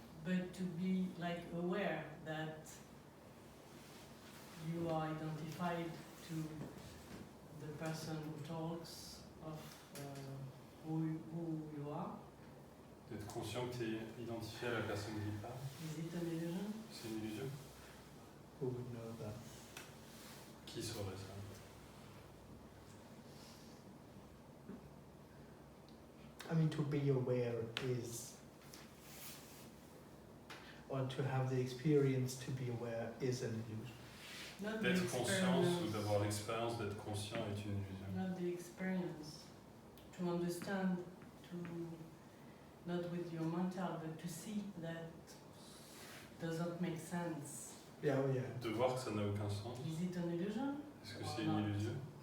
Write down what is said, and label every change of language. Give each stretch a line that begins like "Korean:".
English: but to be like aware that you are identified to the person who talks of who you are.
French: D'être conscient que tu es identifié à la personne qui parle,
English: Is it an illusion?
French: c'est une illusion.
English: Who would know that?
French: Qui saurait ça?
English: I mean, to be aware is, or to have the experience to be aware is an illusion. Not the
French: D'être conscience ou
English: experience.
French: d'avoir l'expérience d'être conscient est une illusion.
English: Not the experience. To understand, to not with your mental, but to see that doesn't make sense. Yeah, oh yeah.
French: De voir que ça n'a aucun sens.
English: Is it an illusion?
French: Est-ce que c'est une illusion?